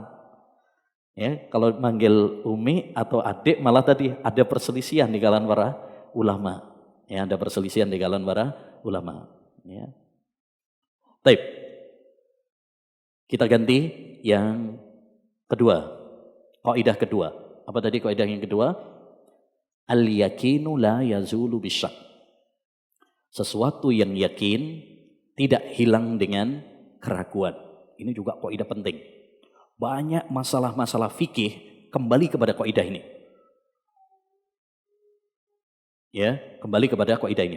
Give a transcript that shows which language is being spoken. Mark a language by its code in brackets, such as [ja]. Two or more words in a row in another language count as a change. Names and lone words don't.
[id] Ya, kalau manggil umi atau adik malah tadi ada perselisihan di kalangan para ulama. Ya, ada perselisihan di kalangan para ulama. Ya. Baik. Kita ganti yang kedua. Kaidah kedua. Apa tadi kaidah yang kedua? [ar] اليقين لا يزول بالشك. [id] Sesuatu yang yakin tidak hilang dengan keraguan. Ini juga kaidah penting. Banyak masalah-masalah fikih kembali kepada kaidah ini. Ya, kembali kepada kaidah ini.